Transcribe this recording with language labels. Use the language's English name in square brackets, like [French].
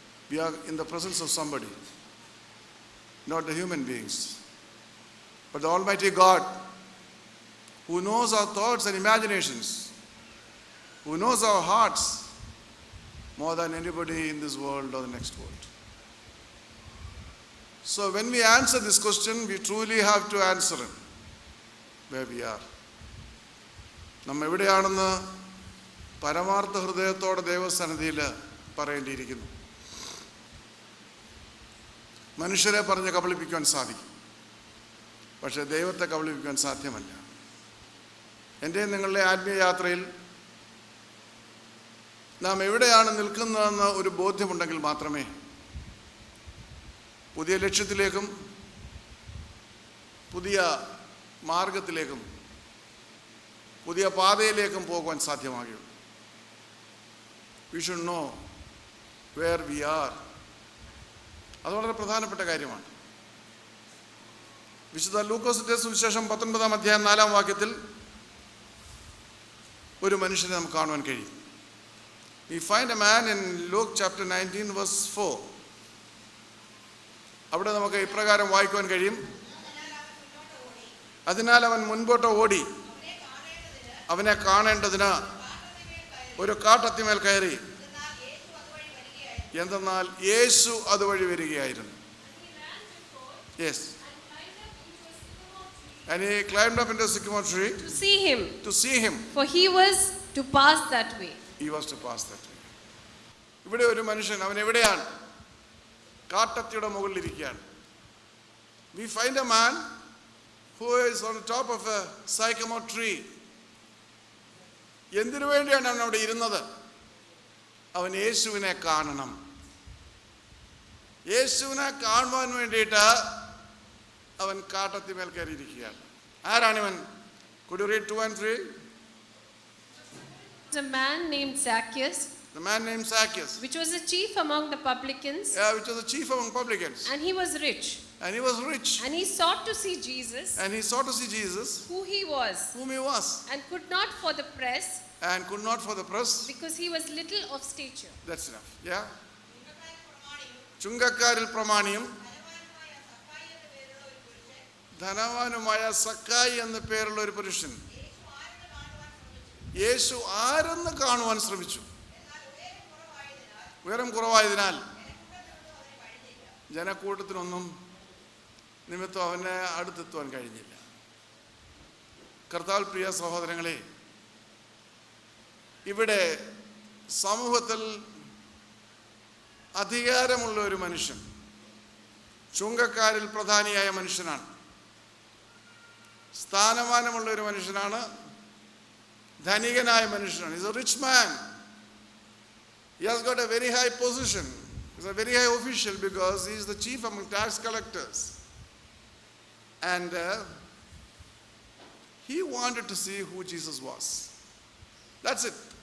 [English] We are in the presence of somebody, not the human beings, but the Almighty God, who knows our thoughts and imaginations, who knows our hearts more than anybody in this world or the next world. So when we answer this question, we truly have to answer it where we are. [Malayalam] നാം എവിടെയാണെന്ന് പരമാർത്ഥ ഹൃദയത്തോടെ ദൈവസന്നിധിയിൽ പറയേണ്ടിയിരിക്കുന്നു. മനുഷ്യരെ പറഞ്ഞ് കബളിപ്പിക്കുവാൻ സാധിക്കും, പക്ഷേ ദൈവത്തെ കബളിപ്പിക്കുവാൻ സാധ്യമല്ല. എൻ്റെ നിങ്ങളുടെ ആത്മീയ യാത്രയിൽ നാം എവിടെയാണ് നിൽക്കുന്നതെന്ന് ഒരു ബോധ്യമുണ്ടെങ്കിൽ മാത്രമേ പുതിയ ലക്ഷ്യത്തിലേക്കും പുതിയ മാർഗത്തിലേക്കും പുതിയ പാതയിലേക്കും പോകുവാൻ സാധ്യമാകുകയുള്ളൂ. [English] We should know where we are. [Malayalam] അത് വളരെ പ്രധാനപ്പെട്ട കാര്യമാണ്. വിശുദ്ധ ലൂക്കോസിന്റെ സുവിശേഷം 19 അധ്യായം 4 വാക്യത്തിൽ ഒരു മനുഷ്യനെ നമുക്ക് കാണുവാൻ കഴിയും. [English] We find a man in Luke chapter 19 verse 4. [Malayalam] അവിടെ നമുക്ക് ഇപ്രകാരം വായിക്കുവാൻ കഴിയും, അതിനാൽ അവൻ മുൻപോട്ട് ഓടി അവനെ കാണേണ്ടതിന് ഒരു കാട്ടത്തിമേൽ കയറി, എന്തെന്നാൽ യേശു അതുവഴി വരികയായിരുന്നു. Yes. [English] And he climbed up into a sycamore tree to see him, to see him. for he was to pass that way. He was to pass that way. [Malayalam] ഇവിടെ ഒരു മനുഷ്യൻ, അവൻ എവിടെയാണ്? കാട്ടത്തിയുടെ മുകളിലിരിക്കുകയാണ്. [English] We find a man who is on the top of a sycamore tree. [Malayalam] എന്തിനു വേണ്ടിയാണ് അവൻ അവിടെ ഇരുന്നത്? അവൻ യേശുവിനെ കാണണം. യേശുവിനെ കാണുവാൻ വേണ്ടിയിട്ട് അവൻ കാട്ടത്തിമേൽ കയറിയിരിക്കുകയാണ്. ആരാണിവൻ? [English] Could you read 2 and 3? There's a man named Zacchaeus, The man named Zacchaeus, which was the chief among the publicans, which was the chief among publicans. and he was rich. And he was rich. And he sought to see Jesus, And he sought to see Jesus, who he was, whom he was, and could not for the press, and could not for the press. because he was little of stature. That's enough. Yeah. [Malayalam] ചുങ്കക്കാരിൽ പ്രമാണിയും ധനവാനുമായ സക്കായി എന്ന പേരുള്ള ഒരു പുരുഷൻ യേശു ആരെന്ന് കാണുവാൻ ശ്രമിച്ചു. ഉയരം കുറവായതിനാൽ ജനക്കൂട്ടത്തിനൊന്നും നിമിത്തം അവനെ അടുത്തെത്തുവാൻ കഴിഞ്ഞില്ല. കർത്താവിൽ പ്രിയ സഹോദരങ്ങളെ, ഇവിടെ സമൂഹത്തിൽ അധികാരമുള്ള ഒരു മനുഷ്യൻ, ചുങ്കക്കാരിൽ പ്രധാനിയായ മനുഷ്യനാണ്, സ്ഥാനമാനമുള്ള ഒരു മനുഷ്യനാണ്, ധനികനായ മനുഷ്യനാണ്. [English] He's a rich man. He has got a very high position. He's a very high official because he is the chief among tax collectors. And he wanted to see who Jesus was. That's it.